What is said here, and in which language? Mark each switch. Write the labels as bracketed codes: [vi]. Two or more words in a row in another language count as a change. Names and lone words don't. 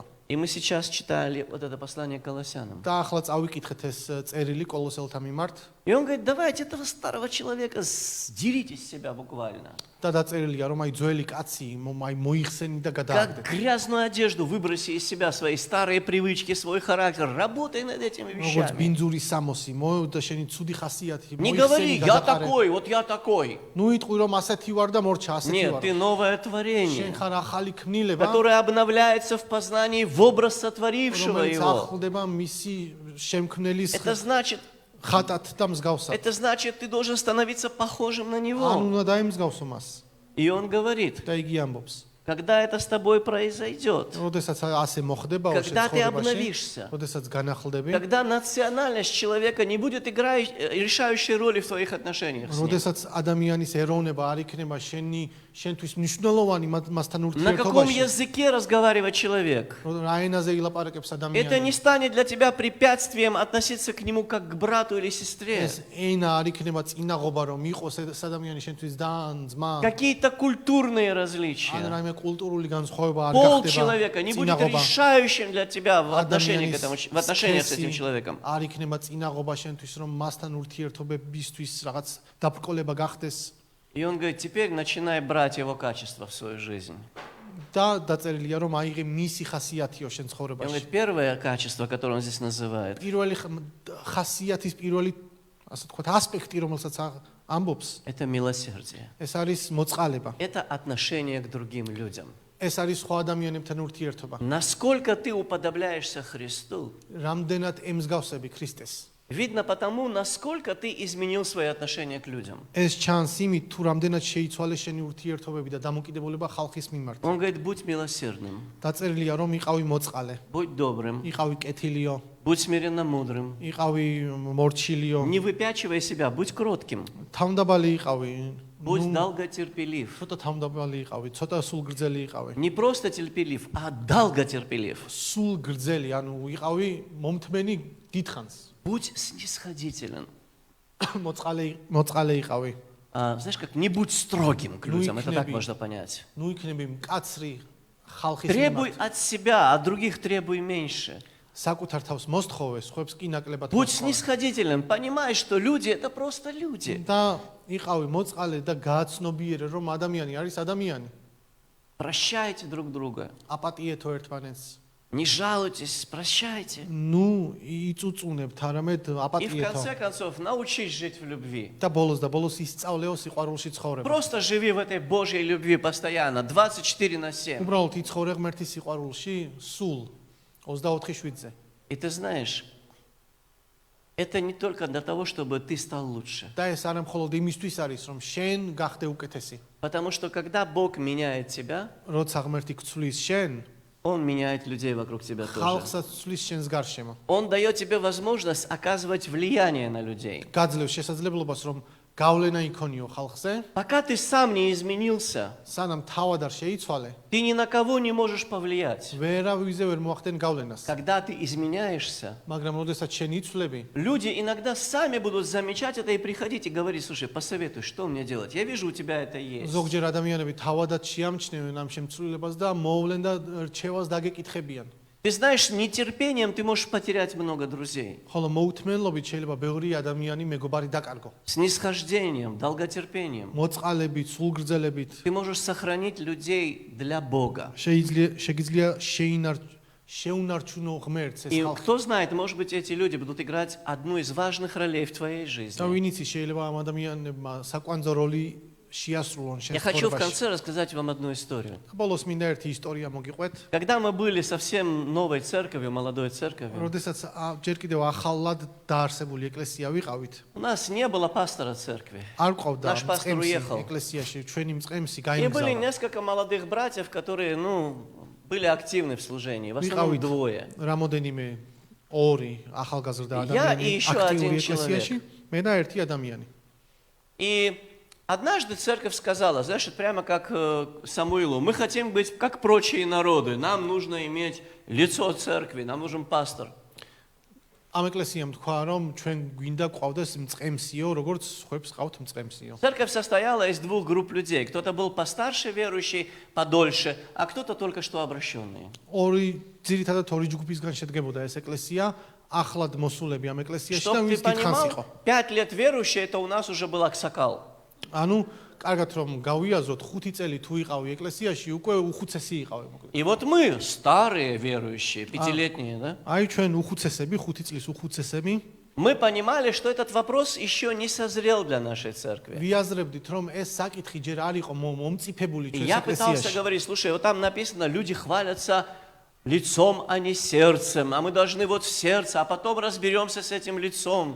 [ru] И мы сейчас читали вот это послание к Колоссянам. [ka] და ახლა წავიკითხეთ ეს წერილი კოლოსელთა მიმართ [ru] И он говорит, давайте этого старого человека сдерите с себя буквально. [ka] და დაწერილია, რომ აი ძველი კაცი აი მოიხსენი და [ru] Как [ka] გადააგდე. [ru] грязную одежду выброси из себя свои старые привычки, свой характер. Работай над этими [ka] როგორც [ru] вещами. [ka] ბინძური სამოსი, მოევდა შენი ცუდი ხასიათი, [ru] Не говори, [ka] მოიხსენი [ru] я [ka] გადაყარე. [ru] такой, вот я такой. [ka] ნუ იტყვი რომ ასეთი ვარ და მორჩა ასეთი [ru] Нет, [ka] ვარ. [ru] ты новое [ka] შენ [ru] творение, [ka] ხარ ახალი ქმნილება, [ru] которое обновляется в познании в образ сотворившего [ka] რომელიც [ru] его. [ka] ახლდება მისი შემქმნელის [ru] Это значит, [ka] ხატად და მსგავსად. [ru] ты должен становиться похожим на [ka] ან [ru] него. [ka] უნდა დაიმსგავსო მას. [ru] И он говорит, [ka] და იგი ამბობს. [ru] когда это с тобой произойдет, [ka] როდესაც ასე მოხდება [ru] когда ты [ka] ცხოვრებაში, [ru] обновишься, [ka] როდესაც განახლდები, [ru] когда национальность человека не будет играть решающей роли в твоих отношениях с ним. [ka] როდესაც ადამიანის ეროვნება არ იქნება შენთვის მნიშვნელოვანი მასთან [ru] На каком [ka] ურთიერთობაში, [ru] языке разговаривает человек? [ka] რა ენაზე илაპარაკებს [ru] Это не [ka] ადამიანი, [ru] станет для тебя препятствием относиться к нему как к брату или сестре. [ka] ეს ენა არ იქნება წინაღობა რომ იყოს ეს ადამიანი შენთვის და ძმა, [ru] Какие-то культурные [ka] ან [ru] различия. [ka] რაიმე კულტურული განსხვავება არ [ru] Пол [ka] გახდება [ru] человека не будет [ka] წინაღობა. [ru] решающим для тебя в отношениях, [ka] ადამიანის [ru] в отношениях с этим [ka] სქესი [ru] человеком. [ka] არ იქნება წინაღობა შენთვის რომ მასთან ურთიერთობებისთვის რაღაც დაბრკოლება გახდეს [ru] И он говорит, теперь начинай брать его качества в свою жизнь. [ka] და დაწერილია რომ აიღე მისი ხასიათიო შენ [ru] И он [ka] ცხოვრებაში. [ru] говорит, первое качество, которое он здесь называет, [ka] პირველი ხასიათის პირველი ასე თქვა ასპექტი რომელსაც ამბობს [ru] это милосердие. [ka] ეს არის მოწყალება. [ru] Это отношение к другим людям. [ka] ეს არის სხვა ადამიანებთან ურთიერთობა. [ru] Насколько ты уподобляешься Христу, [ka] რამდენად ემსგავსები ქრისტეს. [ru] видно потому, насколько ты изменил свои отношения к людям. [ka] ეს ჩანს იმით თუ რამდენად შეიცვალე შენი ურთიერთობები და დამოკიდებულება ხალხის მიმართ. [ru] Он говорит, будь милосердным, [ka] დაწერილია რომ იყავი მოწყალე, [ru] будь добрым, [ka] იყავი კეთილიო, [ru] будь смиренно мудрым. [ka] იყავი მორჩილიო, [ru] Не выпячивай себя, будь кротким, [ka] თავმდაბალი იყავი, [ru] будь долготерпелив. [ka] ცოტა თავმდაბალი იყავი, цота სულგრძელი იყავი. [ru] Не просто терпелив, а долготерпелив. [ka] სულგრძელი, ანუ იყავი მომთმენი დიდხანს. [ru] Будь снисходителен. [ka] მოწყალე იყავი. [ru] Знаешь, как не будь строгим к людям, это так [ka] იქნები- [ru] можно понять. [ka] ნუ იქნები მკაცრი ხალხის [ru] Требуй [ka] მიმართ. [ru] от себя, от других требуй меньше. [ka] საკუთარ თავს მოსთხოვე, სხვებს კი ნაკლებად [ru] Будь [ka] მოსთხოვე. [ru] снисходителен, понимай, что люди это просто люди. [ka] და იყავი მოწყალე და გააცნობიერე, რომ ადამიანი არის ადამიანი. [ru] Прощайте друг друга. [ka] აპატიეთო ერთმანეთს. [ru] Не жалуйтесь, прощайте. [ka] ნუ იწუწუნებთ, არამედ [ru] И в [ka] აპატიეთო. [ru] конце концов научись жить в любви. [ka] და ბოლოს ისწავლეო სიყვარულში ცხოვრება. [ru] Просто живи в этой Божьей любви постоянно, 24/7. [ka] უბრალოდ იცხოვრე ღმერთის სიყვარულში სულ 24/7-ზე. [ru] И ты знаешь, это не только для того, чтобы ты стал лучше. [ka] და ეს არ მხოლოდ იმისთვის არის, რომ შენ გახდე უკეთესი. [ru] Потому что когда Бог меняет тебя, [ka] როცა ღმერთი გცვლის შენ, [ru] Он меняет людей вокруг тебя тоже. [ka] ხალხსაც ცვლის შენს გარშემო. [ru] Он дает тебе возможность оказывать влияние на людей. [ka] გაძლევს შესაძლებლობას, რომ გავლენა იქონიო ხალხზე, [ru] Пока ты сам не изменился, [ka] სანამ თავად არ შეიცვალე, [ru] ты ни на кого не можешь повлиять. [ka] ვერავიზე ვერ მოახდენ გავლენას. [ru] Когда ты изменяешься, [ka] მაგრამ როდესაც შენ იცვლები, [ru] люди иногда сами будут замечать это и приходить и говорить: слушай, посоветуй, что мне делать? Я вижу, у тебя это есть. [ka] ზოგჯერ ადამიანები თავადაც შეამჩნევენ ამ შემცვლელებას და მოვლენ და რჩევას დაგეკითხებიან. [ru] Ты знаешь, нетерпением ты можешь потерять много друзей. [ka] ხოლო მოუთმენლობით შეიძლება ბევრი ადამიანი მეგობარი დაკარგო. [ru] Снисхождением, долготерпением. [ka] მოწყალებით, სულგრძელებით [ru] Ты можешь сохранить людей для Бога. [ka] შეგიძლია შეუნარჩუნო ღმერთს ეს [ru] И [ka] ხალხი. [ru] кто знает, может быть, эти люди будут играть одну из важных ролей в твоей [ka] და [ru] жизни. [ka] ვინ იცი, შეიძლება ამ ადამიანებმა საკვანძო როლი შეასრულონ შენ [ru] Я хочу в [ka] ცხოვრებაში. [ru] конце рассказать вам одну историю. [ka] ბოლოს მინდა ერთი ისტორია მოგიყვეთ. [ru] Когда мы были совсем новой церковью, молодой церковью, [ka] როდესაც ჯერ კიდევ ახალად დაარსებული ეკლესია ვიყავით, [ru] у нас не было пастора церкви. [ka] არ ყავდა [ru] Наш пастор [ka] მწყემსი [ru] уехал. [ka] ეკლესიაში, ჩვენი მწყემსი [ru] И были [ka] გაიმგზავრა. [ru] несколько молодых братьев, которые, были активны в служении, в основном [ka] ვიყავით [ru] двое. [ka] რამოდენიმე ორი ახალგაზრდა [ru] Я [ka] ადამიანი [ru] и еще [ka] აქტიური [ru] один [ka] ეკლესიაში, მე და ერთი ადამიანი. [ru] И однажды церковь сказала, знаешь, это прямо как Самуилу: мы хотим быть как прочие народы, нам нужно иметь лицо церкви, нам нужен пастор. [ka] ამ ეკლესიამ თქვა, რომ ჩვენ გვინდა ყავდეს მწყემსიო, როგორც ხუებს ყავთ მწყემსიო. [ru] Церковь состояла из двух групп людей. Кто-то был постарше верующий, подольше, а кто-то только что обращенные. [ka] ძირითადად ორი ჯგუფისგან შედგებოდა ეს ეკლესია, ახლად მოსულები ამ ეკლესიაში და [ru] Чтобы ты [ka] ვინც დიდხანს იყო. [ru] понимал, 5 лет верующий, это у нас уже был аксакал. [ka] ანუ კარგად რომ გავიაზროთ 5 წელი თუ იყავი ეკლესიაში, უკვე უხუცესი იყავი მოკლედ. [ru] И вот мы, старые верующие, пятилетние, да? [ka] აი ჩვენ უხუცესები, 5 წლის уხუცესები, [ru] Мы понимали, что этот вопрос еще не созрел для нашей церкви. [ka] ვიაზრებდით, რომ ეს საკითხი ჯერ არ იყო მომწიფებული [ru] И [ka] ჩვენს [ru] я пытался [ka] ეკლესიაში. [ru] говорить: слушай, вот там написано, люди хвалятся лицом, а не сердцем, а мы должны вот в сердце, а потом разберемся с этим лицом.